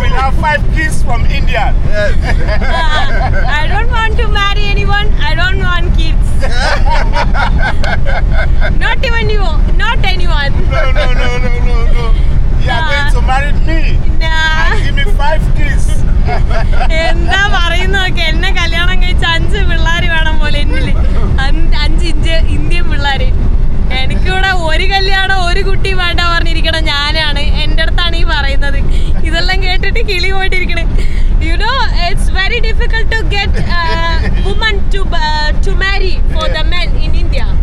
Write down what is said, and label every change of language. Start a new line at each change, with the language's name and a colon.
English: will have 5 kids from India. Yes. I don't want to marry anyone. I don't want kids. Not even you. Not anyone. No. You are going to marry me. Nah. Give me 5 kids.
Malayalam: എന്താ പറയുന്നതൊക്കെ എന്നെ കല്യാണം കഴിച്ച 5 പിള്ളേര് വേണം പോലെ എന്നില് 5 Indian പിള്ളേര്. എനിക്കിവിടെ ഒരു കല്യാണം ഒരു കുട്ടി വേണ്ട പറഞ്ഞിരിക്കണം ഞാനാണ്. എൻ്റെ അടുത്താണ് ഈ പറയുന്നത്. ഇതെല്ലാം കേട്ടിട്ട് കിളി പോയിട്ടിരിക്കണേ.
English: You know, it's very difficult to get women to marry for the men in India.